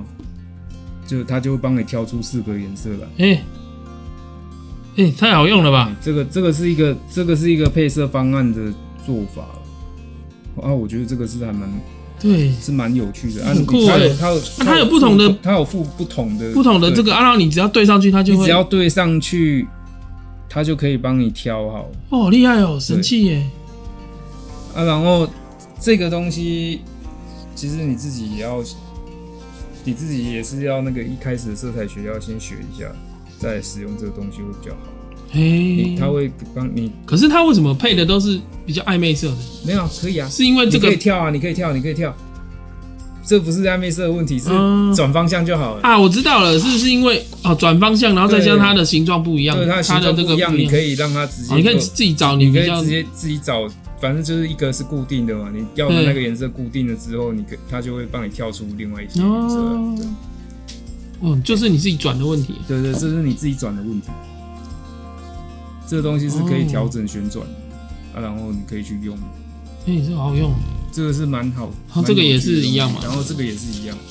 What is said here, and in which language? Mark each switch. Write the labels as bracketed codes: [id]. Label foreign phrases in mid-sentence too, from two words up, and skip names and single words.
[zh] 它就會幫你挑出4個顏色來。太好用了吧？這個是一個配色方案的做法我覺得這個是還是蠻有趣的，很酷它有不同的，它有附不同的這個然後你只要對上去，它就會，你只要對上去，它就可以幫你挑好。好厲害哦，神器耶！然後這個東西，其實你自己也是要那個一開始的色彩學要先學一下，再使用這個東西會比較好。他會幫你。可是他為什麼配的都是比較曖昧色的？沒有，可以啊，是因為這個你可以跳啊，你可以跳。這不是曖昧色的問題，是轉方向就好了。我知道了，是因為轉方向，然後再加上它的形狀不一樣，對，它的形狀不一樣，你可以讓它直接，你可以自己找，你可以直接自己找。反正就是一個是固定的嘛，你要的那個顏色固定了之後，它就會幫你跳出另外一些顏色。就是你自己轉的問題。對，這是你自己轉的問題。這個東西是可以調整旋轉然後你可以去用的。這個好用。這個是蠻好。這個也是一樣嘛。然後這個也是一樣。